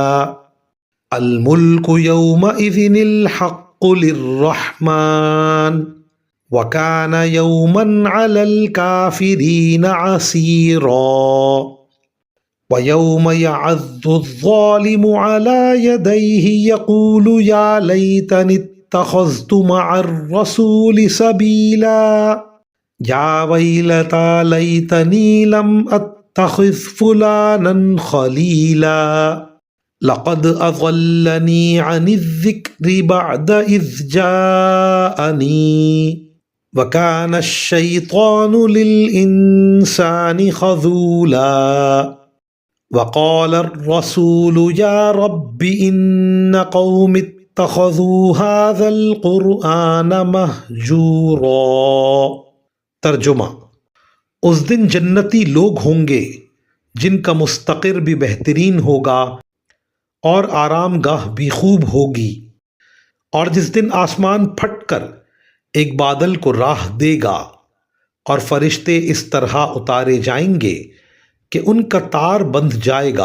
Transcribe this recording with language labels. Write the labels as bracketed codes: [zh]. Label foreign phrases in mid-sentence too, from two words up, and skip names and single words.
[ar] الملك يومئذ الحق للرحمن وكان يوما على الكافرين عسيرا. ويوم يعض الظالم على يديه يقول يا ليتني اتخذت مع الرسول سبيلا يا ويلتى ليتني لم أتخذ فلانا خليلا لقد أضلني عن الذكر بعد إذ جاءني وكان الشيطان للإنسان خذولا. وقال الرسول يا رب إن قومي اتخذوا هذا القرآن مهجورا. [ur] तर्जुमा। اس دن جنتی لوگ ہوں گے جن کا مستقر بھی بہترین ہوگا اور آرام گاہ بھی خوب ہوگی، اور جس دن آسمان پھٹ کر ایک بادل کو راہ دے گا اور فرشتے اس طرح اتارے جائیں گے کہ ان کا تار بندھ جائے گا.